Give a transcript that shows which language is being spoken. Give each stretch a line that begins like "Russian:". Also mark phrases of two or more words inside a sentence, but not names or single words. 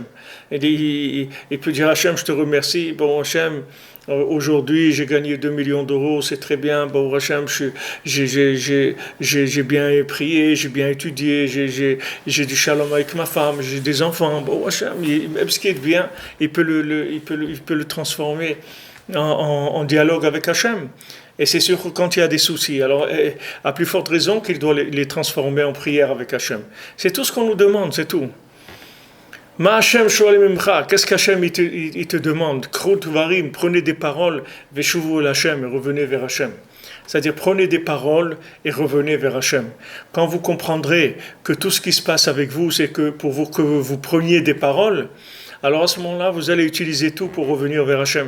French: Il peut dire Hachem, je te remercie, bon Hachem, aujourd'hui j'ai gagné 2 millions d'euros, c'est très bien, bon Hachem, j'ai bien prié, j'ai bien étudié, j'ai du shalom avec ma femme, j'ai des enfants, bon Hachem, même ce qui est bien, il peut le transformer en dialogue avec Hachem. Et c'est sûr que quand il y a des soucis, alors à plus forte raison qu'il doit les transformer en prière avec Hachem. C'est tout ce qu'on nous demande, c'est tout.
Hebrew: מה השם שואל מעמך,
French: qu'est-ce qu'Hachem il te demande?
Hebrew: קחו דברים,
French: prenez des paroles,
Hebrew: ושובו השם,
French: et revenez vers Hachem. C'est-à-dire prenez des paroles et revenez vers Hachem. Quand vous comprendrez que tout ce qui se passe avec vous, c'est que que vous preniez des paroles, alors à ce moment-là, vous allez utiliser tout pour revenir vers Hachem.